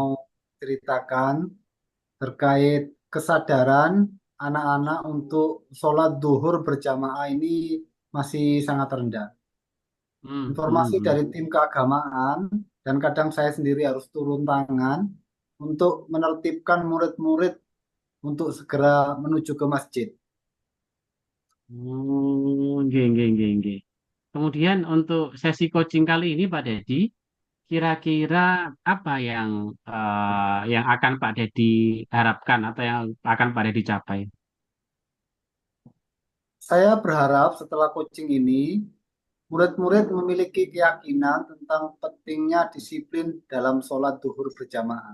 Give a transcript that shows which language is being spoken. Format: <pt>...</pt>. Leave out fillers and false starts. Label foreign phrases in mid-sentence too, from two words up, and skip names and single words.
<id>mau ceritakan terkait kesadaran anak-anak untuk sholat duhur berjamaah ini masih sangat rendah. Hmm. Hmm. Informasi Hmm. dari tim keagamaan dan kadang saya sendiri harus turun tangan untuk menertibkan murid-murid untuk segera menuju ke masjid.</id> <jv>Oh, nggih, nggih, nggih, nggih.</jv> <id>Kemudian untuk sesi coaching kali ini Pak Dedi, kira-kira apa yang akan Pak Dedi harapkan atau yang akan Pak Dedi capai? Saya berharap setelah coaching ini, murid-murid memiliki keyakinan tentang pentingnya disiplin dalam sholat duhur berjamaah.</id>